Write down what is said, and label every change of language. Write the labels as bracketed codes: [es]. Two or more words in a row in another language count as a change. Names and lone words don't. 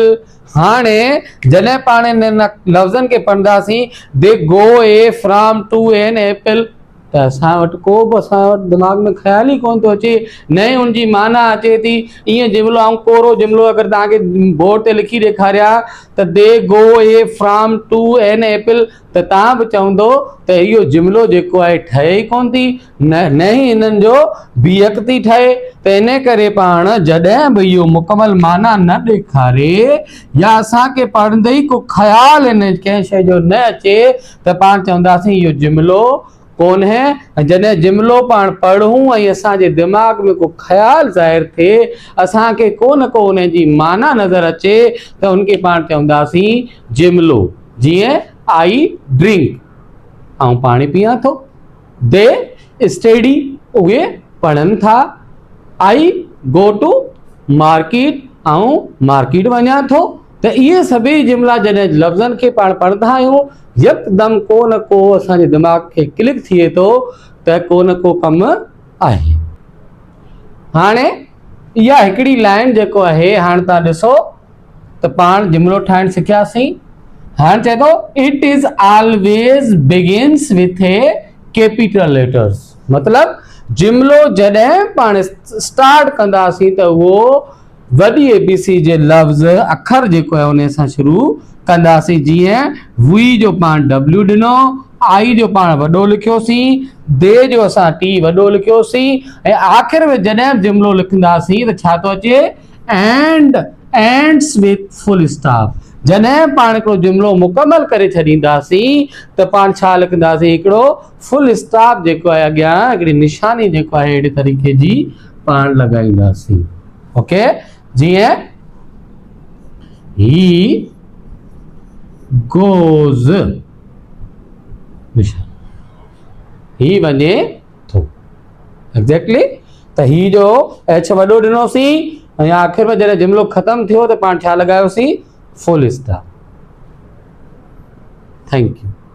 [sd] हाणे जॾहिं पाण इन लफ़्ज़नि खे पढ़ंदासीं, [en] They go a from to an apple [sd] त असां वटि को बि असां वटि दिमाग़ में ख़्याल ई कोन थो अचे, न ई उनजी माना अचे थी। ईअं जुमिलो ऐं कोरो जुमिलो अगरि तव्हांखे बोर्ड ते लिखी ॾेखारिया त [en] They go a from to an apple, [sd] त तव्हां बि चवंदो त इहो जुमिलो जेको आहे ठहे ई कोन थी, न ई इन्हनि जो बीहक थी ठहे। त इन करे पाण जॾहिं बि इहो मुकमल माना न ॾेखारे या असांखे पढ़ंदे ई को ख़्याल इन कंहिं शइ जो न अचे त पाण चवंदासीं इहो जुमिलो कोन है। जॾहिं जुमिलो पाण पढ़ूं ऐं असांजे दिमाग़ में को ख़्याल ज़ाहिर थिए, असांखे को न को उन जी माना नज़र अचे, त उनखे पाण चवंदासीं जुमिलो। [en] जीअं I drink, [sd] ऐं पाणी पीआं थो, [en] They study, [sd] उहे पढ़नि था, [en] I go to market, [sd] ऐं मार्केट वञा थो। त इहे सभई जुमिला जॾहिं लफ़्ज़नि खे पाण पढ़ंदा आहियूं, यकदमि को न को असांजे दिमाग़ खे क्लिक थिए थो त को न को कमु आहे। हाणे इहा हिकिड़ी लाइन जेको आहे, हाणे तव्हां ॾिसो त पाण जुमिलो ठाहिणु सिखियासीं। हाणे चए थो [en] It is always begins with a capital letters, [sd] मतिलबु जुमिलो जॾहिं पाण स्टार्ट कंदासीं त उहो वॾी ABC जे लफ़्ज़ अखर जेको आहे उन सां शुरू कंदासीं। जीअं वी जो पाण W ॾिनो, आई जो पाण वॾो लिखियोसीं, दे जो असां T वॾो लिखियोसीं, ऐं आख़िर में जॾहिं जुमिलो लिखंदासीं त छा थो अचे, [en] And ends with full stop. [sd] जॾहिं पाण हिकिड़ो जुमिलो मुकमल करे छॾींदासीं त पाण छा लिखंदासीं, हिकिड़ो [en] full stop [sd] जेको आहे अॻियां हिकिड़ी निशानी जेको आहे अहिड़े तरीक़े जी पाण लॻाईंदासीं। ओके, जीअं [en] He goes, [sd] ही वञे थो, एग्जैक्टली। त ही जो H वॾो ॾिनोसीं ऐं आख़िर में जॾहिं जुमिलो ख़तमु थियो त पाण छा लॻायोसीं, [en] full stop. Thank you.